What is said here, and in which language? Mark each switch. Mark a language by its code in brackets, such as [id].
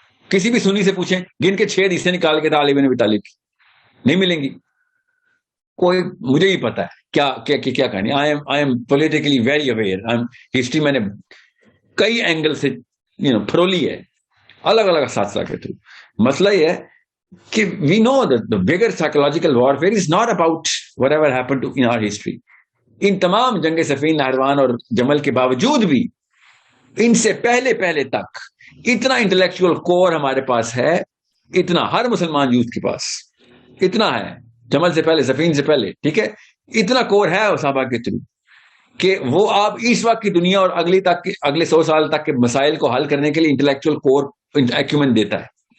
[ur] کسی بھی سنی سے پوچھیں, گن کے 6 حدیثیں نکال کے تھا علی بن ابی طالب کی, نہیں ملیں گی. کوئی مجھے ہی پتا ہے کیا کہانی. [en] I am politically very aware. [ur] History میں نے کئی اینگل سے پھرولی ہے, الگ الگ اساتذہ کے تھرو. مسئلہ یہ ہے کہ [en] We know that the bigger psychological warfare is not about whatever happened in our history. [ur] ان تمام جنگ صفین, نہروان اور جمل کے باوجود بھی ان سے پہلے تک اتنا انٹلیکچوئل کور ہمارے پاس ہے, اتنا ہر مسلمان یوتھ کے پاس اتنا ہے, جمل سے پہلے, صفین سے پہلے, ٹھیک ہے, اتنا کور ہے صحابہ کے تھرو کہ وہ آپ اس وقت کی دنیا اور اگلے 100 سال تک کے مسائل کو حل کرنے کے لیے انٹلیکچوئل کور ایکومن دیتا ہے.